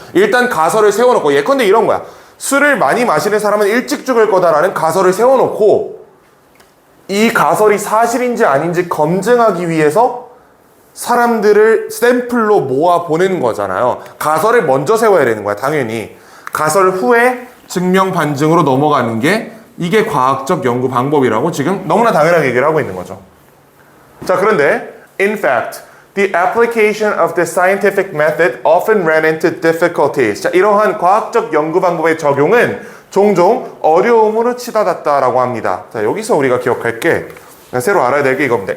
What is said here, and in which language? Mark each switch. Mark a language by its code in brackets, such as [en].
[ko] 일단 가설을 세워놓고 예컨대 이런 거야. 술을 많이 마시는 사람은 일찍 죽을 거다라는 가설을 세워놓고 이 가설이 사실인지 아닌지 검증하기 위해서 사람들을 샘플로 모아 보내는 거잖아요. 가설을 먼저 세워야 되는 거야, 당연히. 가설 후에 증명 반증으로 넘어가는 게 이게 과학적 연구 방법이라고 지금 너무나 당연하게 얘기를 하고 있는 거죠. 자, 그런데 [en] in fact, the application of the scientific method often ran into difficulties. [ko] 자, 이러한 과학적 연구 방법의 적용은 종종 어려움으로 치닫았다라고 합니다. 자, 여기서 우리가 기억할 게 새로 알아야 될 게 이겁니다.